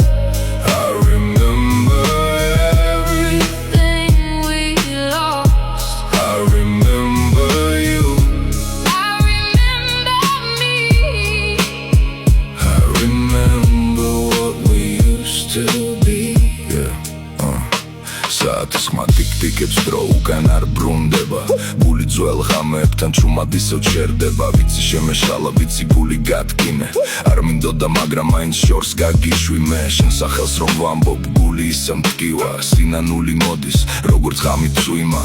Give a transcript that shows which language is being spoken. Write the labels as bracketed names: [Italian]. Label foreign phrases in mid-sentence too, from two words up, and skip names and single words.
[English] I remember everything we lost. I remember you. I remember me. I remember what we used to be. [Georgian] საათის ხმა ტიკ-ტიკებს დრო უკან არ ბრუნდება. გული ძველ ღამეებთან ჩუმად ისევ ჩერდება. ვიცი შემეშალა, ვიცი გული გადგინე. არ მინდოდა, მაგრამ მაინც შორს გაგიშვი მე. შენ სახელს რომ ვამბობ, გული ისე მტკივა. სინანული მოდის, როგორც ღამით წვიმა.